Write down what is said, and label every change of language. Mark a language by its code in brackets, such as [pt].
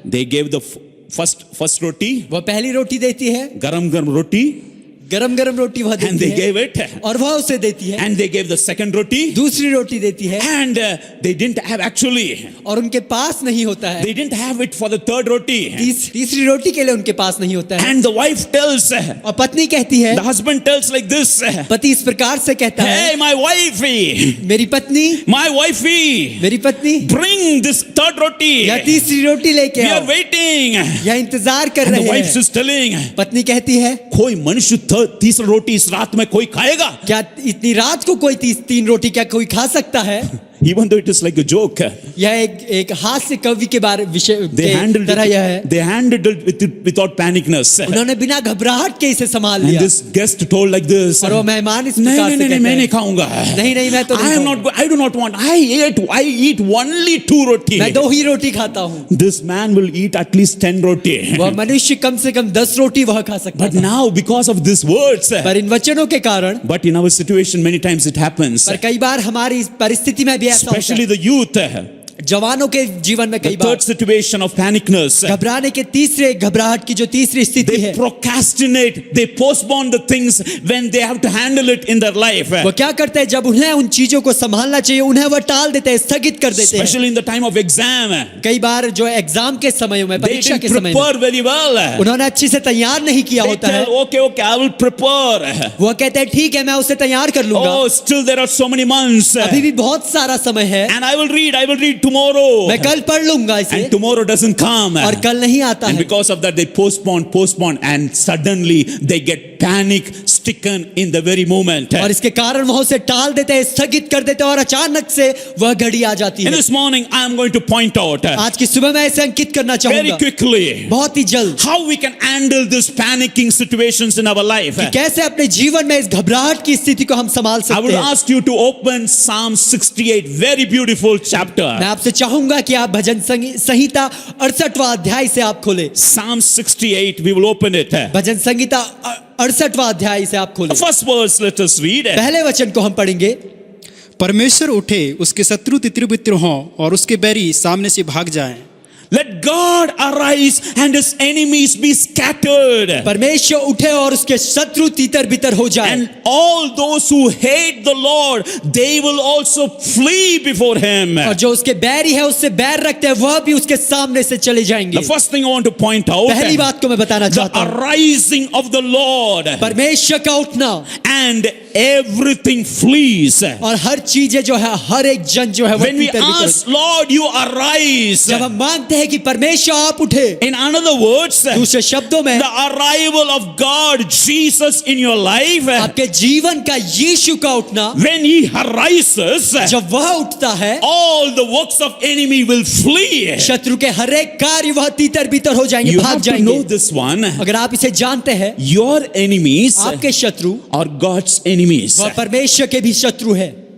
[en] They gave the first roti, [hi] वह पहली रोटी देती है, garam roti, गरम गरम रोटी वह [en] and [hi] देती [en] they [hi] है [en] gave it. [hi] और वह उसे देती है। [en] And they gave the second roti, [hi] दूसरी रोटी देती है [en] and they didn't have actually, [hi] और उनके पास नहीं होता है। [en] they didn't have it for the third roti. [hi] तीसरी रोटी के लिए उनके पास नहीं होता है। [en] And the wife tells, [hi] और पत्नी कहती है, [en] the husband tells like this, [hi] पति इस प्रकार से कहता है, [en] hey, my wifey, [hi] मेरी पत्नी मेरी पत्नी, [en] bring this third roti. [hi] या तीसरी रोटी लेके [en] We are [hi] आओ, [en] waiting. [hi] या इंतजार कर [en] And the [hi] रहे [en] wife [hi] हैं। [en] is telling, [hi] पत्नी कहती है, कोई मनुष्य तीसरा रोटी इस रात में कोई खाएगा? क्या इतनी रात को कोई 3 रोटी क्या कोई खा सकता है? [en] Even though it is like a joke, [hi] यह एक हास्य कवि के बारे विषय [en] they [hi] के [en] handled [hi] तरह यह है। [en] it, they handled it without panicness. [hi] उन्होंने बिना घबराहट के इसे संभाल [en] And [hi] लिया। [en] this guest told like this, [hi] और वो मेहमान इस नहीं प्रकार नहीं से नहीं कहते मैं नहीं हैं, खाऊंगा। नहीं मैं तो नहीं खाऊंगा। [en] I do not want. I eat only 2 roti. [hi] मैं 2 ही रोटी खाता हूँ। [en] This man will eat at least 10 roti. [hi] वह मनुष्य कम से कम 10 रोटी वह खा सकता [en] But [hi] है। [en] now because of these words, [hi] पर इन वचनों के कारण, [en] but in our situation many times it happens. [hi] पर कई बार हमारी इस परिस्थिति में भी ऐसा होता [en] Especially [hi] है। [en] the youth. [hi] जवानों के जीवन में [en] The [hi] कई बार [en] third situation of panicness. [hi] घबराने के घबराहट की जो तीसरी स्थिति [en] They [hi] है, [en] procrastinate. They postpone the things when they have to handle it in their life. [hi] वो क्या करते हैं जब उन्हें उन चीजों को संभालना चाहिए उन्हें वह टाल देते हैं, स्थगित कर देते हैं। [en] Especially in the time of exam. [hi] कई बार जो एग्जाम के समय में, [en] They [hi] परीक्षा [en] didn't [hi] के समय में [en] prepare very well. [hi] उन्होंने अच्छे से तैयार नहीं किया [en] They [hi] होता है। [en] tell, okay, I will prepare. [hi] वो कहते हैं ठीक है मैं उसे तैयार कर लूंगा, [en] Oh, still there are so many months. [hi] अभी भी बहुत सारा समय है, [en] And I will read tomorrow. [hi] मैं कल पढ़ लूंगा इसे, [en] And tomorrow doesn't come. [hi] और कल नहीं आता [en] And [hi] है। [en] because of that they postpone and suddenly they get panic stricken in the very moment. [hi] और इसके कारण वह उसे टाल देते हैं, स्थगित कर देते हैं और अचानक से वह घड़ी आ जाती [en] And [hi] है। [en] this morning I am going to point out [hi] आज की सुबह मैं इसे अंकित करना [en] very [hi] चाहूंगा [en] quickly [hi] बहुत ही जल्द [en] how we can handle this panicking situations in our life. [hi] कि कैसे अपने जीवन में इस घबराहट की स्थिति को हम संभाल [en] I would [hi] सकते हैं। [en] ask you to open Psalm 68, very beautiful chapter. [hi] मैं आपसे चाहूंगा कि आप भजन संहिता 68वां अध्याय से आप खोले। [en] Psalm 68, we will open it. The [hi] भजन संहिता 68वां अध्याय से आप खोले। [en] first verse, let us read. [hi] पहले वचन को हम पढ़ेंगे। परमेश्वर उठे, उसके शत्रु तितर बितर हों और उसके बैरी सामने से भाग जाएं। [en] Let God arise and his enemies be scattered. [hi] परमेश्वर उठे और उसके शत्रु तीतर बितर हो जाए। [en] And all those who hate the Lord, they will also flee before him. [hi] और जो उसके बैरी है, उससे बैर रखते हैं, वह भी उसके सामने से चले जाएंगे। [en] The first thing I want to point out, [hi] पहली बात को मैं बताना [en] the [hi] चाहता हूँ, [en] arising of the Lord, [hi] परमेश्वर का उठना [en] and everything flees. [hi] और हर चीजें जो है, हर एक जन जो है वो [en] When we [hi] तीतर बितर। [en] ask, Lord, you arise. [hi] जब हम मांगते हैं कि परमेश्वर आप उठे, [en] In another words, [hi] दूसरे शब्दों में [en] the arrival of God, Jesus in your life, [hi] आपके जीवन का यीशु का उठना, [en] when he arises, [hi] जब वह उठता है, [en] all the works of enemy will flee. [hi] शत्रु के हर एक कार्य वह तीतर बितर हो जाएंगे, [en] You [hi] भाग [en] have to know [hi] जाएंगे। [en] this one. [hi] अगर आप इसे जानते हैं, [en] Your enemies [hi] आपके शत्रु [en] are God's enemies. [hi] वह परमेश्वर के भी शत्रु है।